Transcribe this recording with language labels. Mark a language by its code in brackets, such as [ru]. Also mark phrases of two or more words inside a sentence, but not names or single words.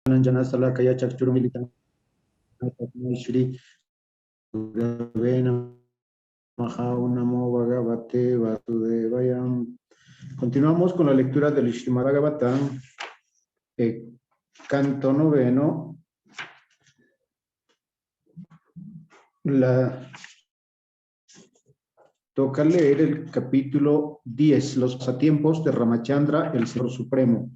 [sa] Anjana Salakaya Chakchurumilitan Shri Gurave Namaha Namo Bhagavate Vasudevaya. [es] Continuamos con la lectura del Srimad Bhagavatam, canto noveno. Toca leer el capítulo 10, los pasatiempos de Ramachandra, el Señor Supremo.